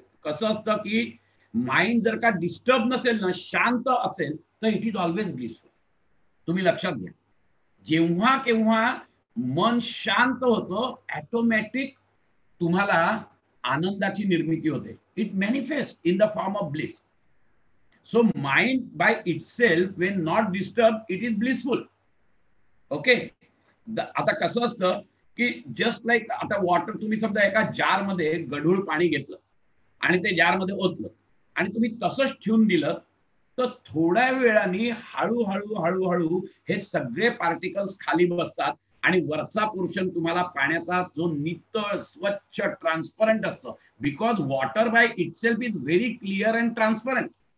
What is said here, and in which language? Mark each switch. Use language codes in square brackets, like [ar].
[mr] कसं असतं की माइंड जर का डिस्टर्ब नसेल ना, शांत असेल, तर [en] It is always blissful. [mr] तुम्ही लक्षात घ्या, जेव्हा केव्हा मन शांत होतं, ऑटोमॅटिक तुम्हाला आनंदाची निर्मिती होते. [en] It manifest in the form of bliss. So mind by itself when not disturb it is blissful. Okay. [mr] आता कसं असतं की जस्ट लाईक आता वॉटर, तुम्ही समजा एका जार मध्ये गढूळ पाणी घेतलं आणि ते जार मध्ये ओतलं आणि तुम्ही तसंच ठेवून दिलं, तर थोड्या वेळाने हळूहळू हळूहळू हे सगळे पार्टिकल्स खाली बसतात आणि वरचा पोर्शन तुम्हाला पाण्याचा जो नितळ स्वच्छ ट्रान्सपरंट असतो, [en] Because water by itself is very clear and transparent.